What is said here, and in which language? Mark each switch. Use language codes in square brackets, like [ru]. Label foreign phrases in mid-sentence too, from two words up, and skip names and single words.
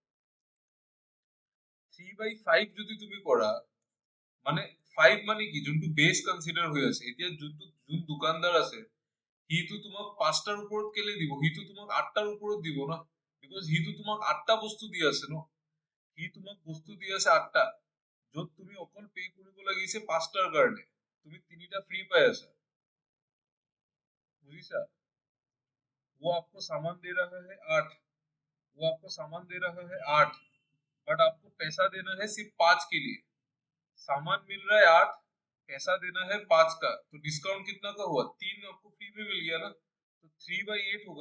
[as] 3/5 যদি তুমি কৰা, মানে 5 মানে কি, যোনটো [en] base consider [as] হৈ আছে, এতিয়া যোন দোকানদাৰ আছে, সিটো তোমাক 5টাৰ ওপৰত কেলে দিব? সিটো তোমাক 8টাৰ ওপৰত দিব না, বিকজ সিটো তোমাক 8টা বস্তু দি আছে ন, সি তোমাক বস্তু দি আছে 8টা, য'ত তুমি অকল পে কৰিব লাগিছে 5টাৰ কাৰণে, তুমি 3টা ফ্ৰী পাই আছা। বুজিছা? [hi] वो आपको सामान दे रहा है 8, वो आपको सामान दे रहा है 8, बट आपको पैसा देना है सिर्फ 5 के लिए। सामान मिल रहा है 8, पैसा देना है 5 का, तो डिस्काउंट कितना का हुआ? 3 आपको फ्री में मिल गया ना, तो 3/8 होगा।